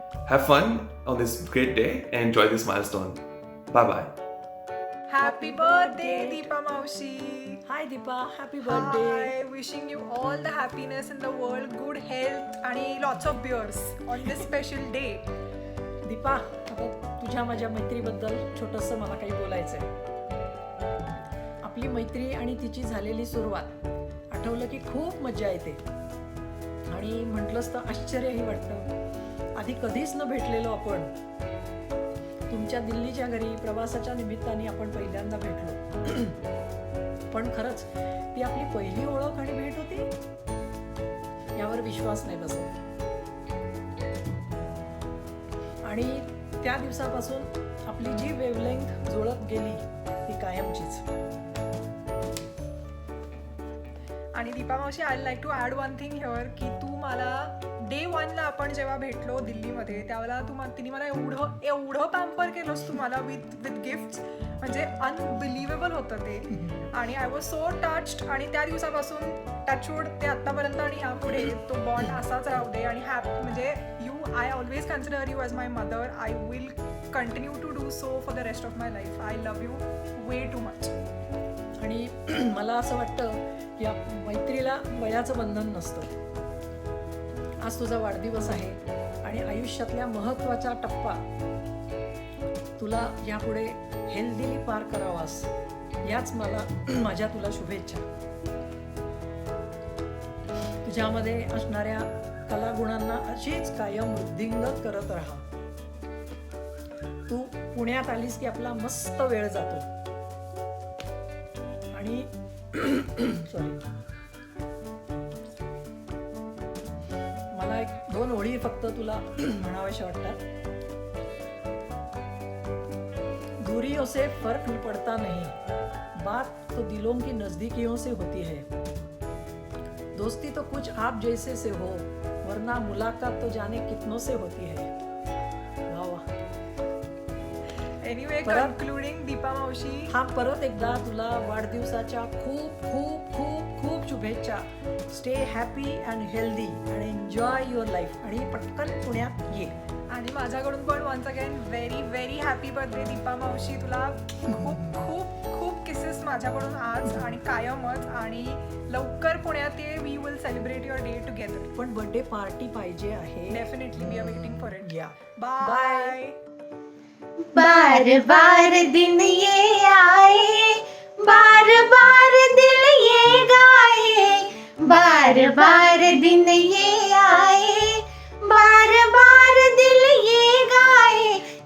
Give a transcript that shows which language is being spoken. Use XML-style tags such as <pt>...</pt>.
<en>Have fun on this great day and enjoy this milestone. Bye bye. Happy birthday, Deepa Maushi. Hi Deepa, happy birthday. Hi, wishing you all the happiness in the world, good health,</en> <mr>आणि</mr> <en>lots of beers on this special day.</en> <mr>Deepa, आता तुझ्या माझ्या मैत्रीबद्दल छोटंसं मला काही बोलायचं आहे. आपली मैत्री आणि तिची झालेली सुरुवात आठवलं की खूप मजा येते आणि म्हटलंच तर आश्चर्यही वाटतं. आधी कधीच न भेटलेलो आपण. तुमच्या दिल्लीच्या घरी प्रवासाच्या निमित्ताने आपण पहिल्यांदा भेटलो. पण खरंच ती आपली पहिली ओळख आणि भेट होती यावर विश्वास नाही बसत. आणि त्या दिवसापासून आपली जी वेवलेंथ जुळत गेली ती कायमचीच. आणि दीपा मावशी,</mr> <en>I like to add one thing here</en> <mr>की तू मला डे 1ला आपण जेव्हा भेटलो दिल्लीमध्ये त्यावेळेला तिने मला एवढं पॅम्पर केलंस तू मला</mr> <en>With gifts.</en> <mr>म्हणजे अनबिलिव्हेबल होतं ते. आणि</mr> <en>I was so touched.</en> <mr>आणि त्या दिवसापासून टचवूड ते आत्तापर्यंत आणि यापुढे तो बॉन्ड असाच राहू दे. आणि म्हणजे</mr> <en>I always consider you as my mother. I will continue to do so for the rest of my life. I love you way too much.</en> <mr>आणि मला असं वाटतं की या मैत्रीला वयाचं बंधन नसतं. आज तुझा वाढदिवस आहे आणि आयुष्यातल्या महत्त्वाचा टप्पा तुला यापुढे हेल्दीली पार करावास याच मला माझ्या तुला शुभेच्छा. तुझ्यामध्ये असणाऱ्या कलागुणांना अशीच कायम वृद्धिंगत करत राहा. तू पुण्यात आलीस की आपला मस्त वेळ जातो. आणि सॉरी, मला 1-2 ओळी फक्त तुला म्हणाव्याशा वाटतात.</mr> <hi>दूरियों से फर्क पड़ता नहीं, बात तो दिलों की नजदीकियों से होती है. दोस्ती तो कुछ आप जैसे से हो, वरना मुलाकात तो जाने कितनों से होती है. वाह वाह.</hi> <en>anyway,</en> <mr>परत-</mr> <en>concluding Deepa मावशी,</en> <mr>हा परत एकदा तुला वाढदिवसाच्या खूप खूप खूप खूप शुभेच्छा.</mr> <en>Stay happy and healthy and enjoy your life.</en> <mr>आणि पटकन पुण्यात ये. आणि माझ्याकडून पण</mr> <en>Once again very very happy birthday Deepa मावशी.</en> <mr>तुला खूप खूप खूप किसेस माझ्याकडून आज आणि कायमच. आणि लवकर पुण्यात ये.</mr> <en>We will celebrate your day together.</en> <mr>पण बर्थडे पार्टी पाहिजे आहे.</mr> <en>Definitely we are waiting for it.</en> <mr>या.</mr> <en>Bye.</en> <hi>बार बार दिन ये आए, बार बार दिल ये गाए, बार बार दिन ये आए, बार बार दिल ये गाए.</hi>